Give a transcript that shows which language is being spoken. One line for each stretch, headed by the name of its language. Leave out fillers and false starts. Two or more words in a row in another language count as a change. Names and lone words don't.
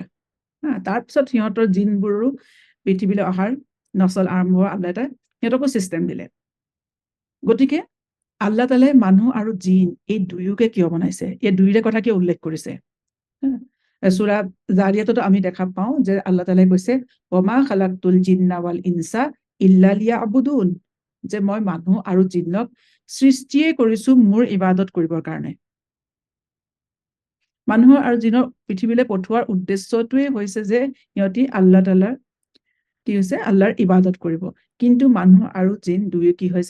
Assamese: তাৰপিছত সিহঁতৰ জিনবোৰো পৃথিৱীলৈ অহাৰ নচল আৰম্ভ হোৱা আল্লাহ এটা সিহঁতকো ছিষ্টেম দিলে। গতিকে আল্লাহ তালাই মানুহ আৰু জিন এই দুয়োকে কিয় বনাইছে? এই দুয়োৰে কথা কিয় উল্লেখ কৰিছে? সূৰা জাৰিয়াততো আমি দেখা পাওঁ যে আল্লাহ তালাই কৈছে
Arabic: وما خلقت الجن والإنس إلا ليعبدون,
Assamese: যে মই মানুহ আৰু জিন্নক সৃষ্টিয়ে কৰিছো মোৰ ইবাদত কৰিবৰ কাৰণে। মানুহৰ আৰু জিনৰ পৃথিৱীলৈ পঠোৱাৰ উদ্দেশ্যটোৱে হৈছে যে সিহঁতি আল্লাহ তালাৰ কি হৈছে? আল্লাহৰ ইবাদত কৰিব। কিন্তু মানুহ আৰু জিন দুয়ো কি হৈছে?